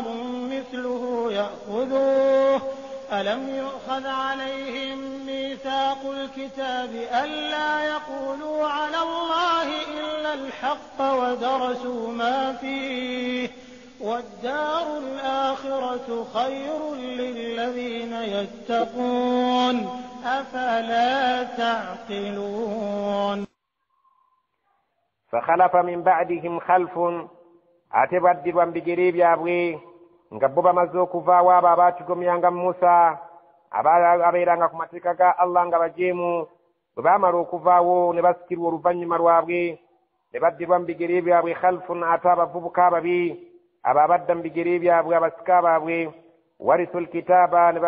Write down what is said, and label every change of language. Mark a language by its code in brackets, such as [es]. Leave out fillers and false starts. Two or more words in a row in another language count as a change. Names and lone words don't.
[ar] مثله يأخذوه ألم يؤخذ عليهم ميثاق الكتاب ألا يقولوا على الله إلا الحق ودرسوا ما فيه والدار الآخرة خير للذين يتقون أفلا تعقلون فخلف من بعدهم خلف أتبدل بجريب يابوي [lg] ngabboba maze okuvaawo abo abaakigomyanga Musa abeeranga ku mateeka ga Allah nga bajeemu bwe baamala okuvaawo ne basikirwa oluvannyuma lwabwe ne baddirwa mu bigere byabwe khalfun ate abavubuka ababi abo abadda mu bigere byabwe abasika baabwe [ar] ورثوا الكتاب [lg] ne